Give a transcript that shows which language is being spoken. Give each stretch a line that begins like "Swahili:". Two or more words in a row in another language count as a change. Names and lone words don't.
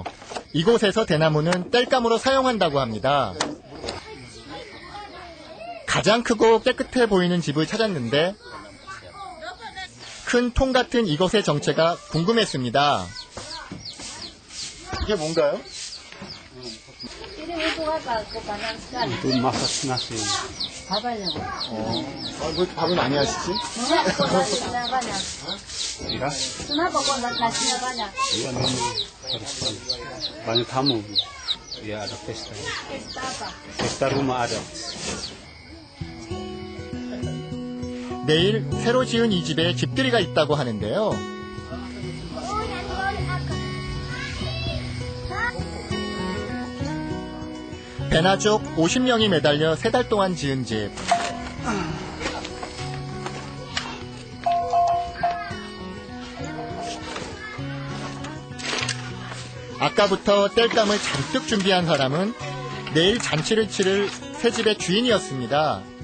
Korean: 이곳에서 대나무는 땔감으로 사용한다고 합니다. 가장 크고 깨끗해 보이는 집을 찾았는데 큰 통 같은 이것의 정체가 궁금했습니다. 이게 뭔가요?
Indonesian: Itu masak nasi.
Korean: 왜 밥을 많이 하시지?
Indonesian: Iya. Iya memang harus banyak tamu. Ya ada pesta. Pesta rumah adat.
Korean: 내일 새로 지은 이 집에 집들이가 있다고 하는데요. 배나족 50명이 매달려 3달 동안 지은 집. 아까부터 땔감을 잔뜩 준비한 사람은 내일 잔치를 치를 새 집의 주인이었습니다.